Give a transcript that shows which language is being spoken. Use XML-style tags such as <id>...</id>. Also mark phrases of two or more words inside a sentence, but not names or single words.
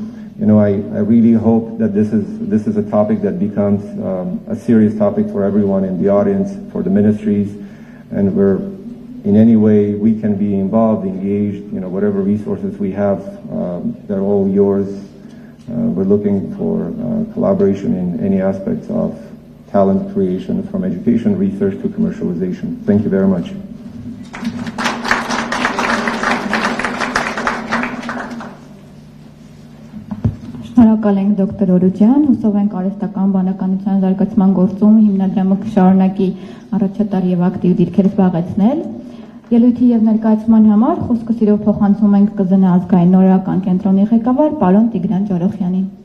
<en>You know, I really hope that this is a topic that becomes a serious topic for everyone in the audience, for the ministries, and we're in any way we can be involved, engaged, you know, whatever resources we have, they're all yours. We're looking for collaboration in any aspects of talent creation, from education, research to commercialization. Thank you very much.</en> <hy>Շնորհակալ ենք դոկտոր Օրուջյան, հուսով ենք արհեստական բանականության զարգացման գործում հիմնադրամը կշարունակի առաջատար եւ ակտիվ դիրքեր զբաղեցնել։ Ելույթի եւ ներկայացման համար խոսքը սիրով փոխանցում ենք ԿԶՆ ազգային նորարարական կենտրոնի ղեկավար պարոն Տիգրան Ջարոխյանին։</hy>